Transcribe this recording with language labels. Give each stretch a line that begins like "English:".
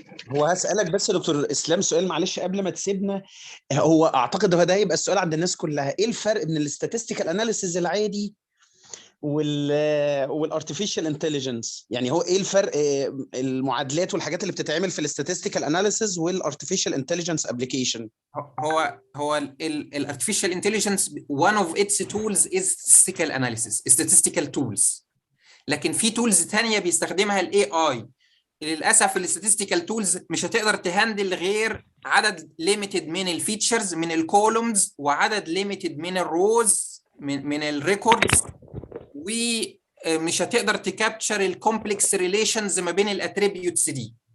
Arabic: هو هسألك بس يا دكتور اسلام سؤال معلش قبل ما تسيبنا. هو اعتقد ده هيبقى السؤال عند الناس كلها، ايه الفرق بين الاستاتستيكال اناليسيز العادي والارتفيشال انتليجنس؟ يعني هو ايه الفرق، المعادلات والحاجات اللي بتتعمل في الاستاتستيكال اناليسيز والارتفيشال انتليجنس ابلكيشن؟
English: هو الارتفيشال intelligence one of its tools is statistical analysis, statistical tools.
Arabic: لكن في تولز ثانيه بيستخدمها الاي اي. للاسف الاستاتستيكال تولز مش هتقدر تهندل غير عدد ليميتد من الفيتشرز من الكولومز وعدد ليميتد من الروز من الريكوردز، ومش هتقدر تكابتشر الكومبلكس ريليشنز ما بين الاتريبيوتس دي.